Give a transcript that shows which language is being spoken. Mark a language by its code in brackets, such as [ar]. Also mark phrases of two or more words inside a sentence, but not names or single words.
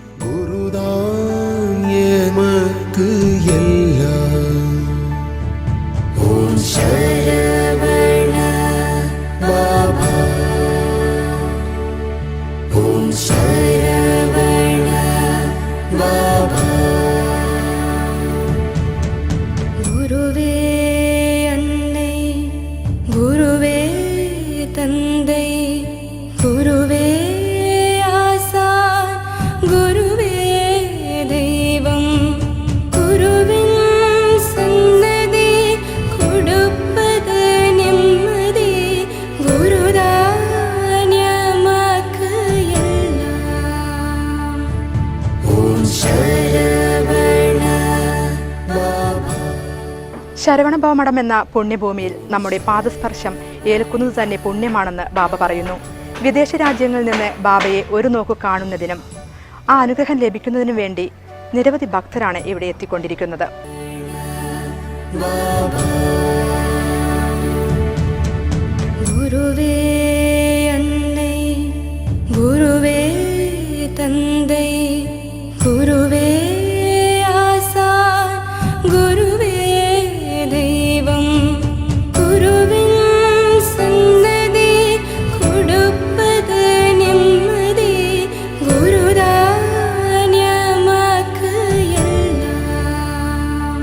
[ml] ഓം ശരവണ ബാബാ, ഓം ശരവണ ബാബാ. [ta] குருவே அன்னை, குருவே தந்தை, குருவே ஆசான், குருவே தெய்வம், குருவின் சன்னதி கொடுப்பது நிம்மதி, குருதான் எமக்கு எல்லாம். [ml] ഓം ശരവണ ബാബാ. ശരവണഭവമഠം എന്ന പുണ്യഭൂമിയിൽ നമ്മുടെ പാദസ്പർശം ഏൽക്കുന്നത് തന്നെ പുണ്യമാണെന്ന് ബാബ പറയുന്നു. വിദേശ രാജ്യങ്ങളിൽ നിന്ന് ബാബയെ ഒരു നോക്കു കാണുന്നതിനും ആ അനുഗ്രഹം ലഭിക്കുന്നതിനും വേണ്ടി നിരവധി ഭക്തരാണ് ഇവിടെ എത്തിക്കൊണ്ടിരിക്കുന്നത്. [ta] குருவே அன்னை, குருவே தந்தை, குருவே ஆசான், குருவே தெய்வம், குருவின் சன்னதி கொடுப்பது நிம்மதி, குருதான் எமக்கு எல்லாம்.